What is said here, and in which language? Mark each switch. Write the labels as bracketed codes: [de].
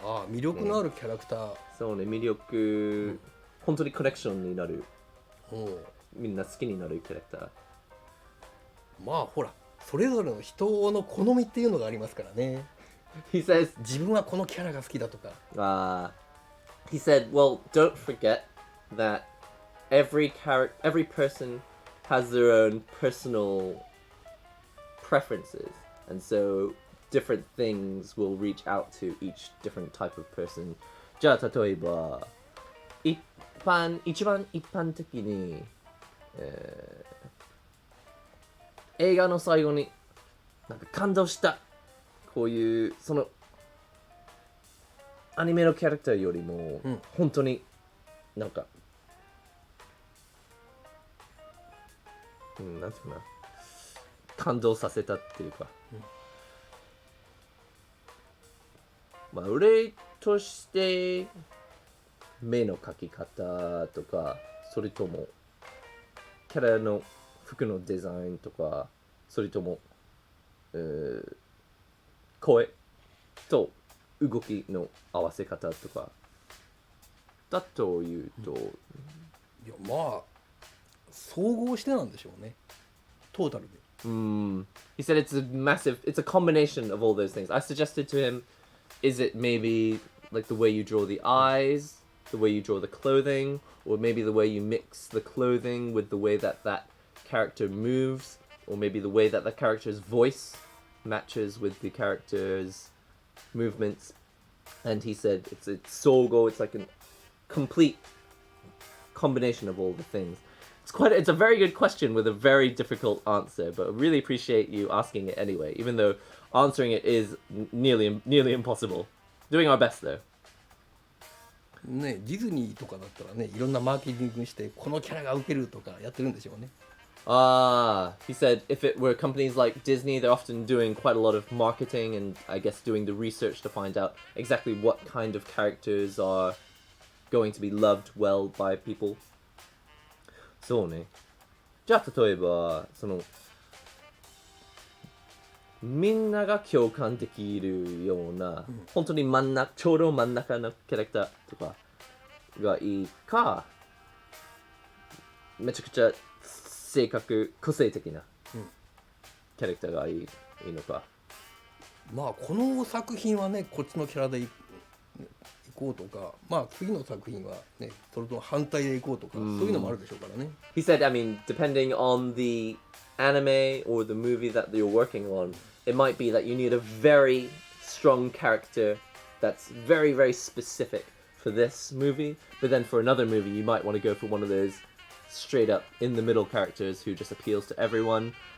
[ja] 魅力のあるキャラクター、そうね、魅力、本当にコネクションになる、みんな好きになるキャラクター。まあほら、それぞれの人の好みっていうのがありますからね。 [en] He says, [ja] 自分はこのキャラが好きだとか。 [en] He said, well, don't forget that every person has their own personal preferences, and so different things will reach out to each different type of person. [ja] じゃあ例えば一番一般的に、映画の最後になんか感動した、こういうそのアニメのキャラクターよりも、本当になんか、なんていうかな、感動させたっていうか、まあ俺として目の描き方とか、それともキャラの服のデザインとか、それとも、声と動きの合わせ方とかだというと、いやまあ総合してなんでしょうね、トータルで。 [en] He said it's a massive, it's a combination of all those things. I suggested to him, is it maybe like the way you draw the eyes, the way you draw the clothing, or maybe the way you mix the clothing with the way that that character moves, or maybe the way that the character's voice matches with the character's movements. And he said it's sogo, it's like a complete combination of all the things. It's a very good question with a very difficult answer, but I really appreciate you asking it anyway, even though answering it is nearly impossible. Doing our best though. [ja] ね、ディズニーとかだったらね、いろんなマーケティングしてこのキャラが受けるとかやってるんでしょうね。 [en] He said if it were companies like Disney, they're often doing quite a lot of marketing and I guess doing the research to find out exactly what kind of characters are going to be loved well by people. [ja] そうね。じゃあ例えばそのみんなが共感できるような、本当にちょうど真ん中のキャラクターとかがいいか、めちゃくちゃ個性的なキャラクターがいいのか。まあこの作品はねこっちのキャラでいこうとか、まあ次の作品はねそれと反対でいこうとか、そういうのもあるでしょうからね。 [en] He said, I mean, depending on the anime or the movie that you're working on, it might be that you need a very strong character that's very, very specific for this movie, but then for another movie you might want to go for one of those straight up in the middle characters who just appeals to everyone.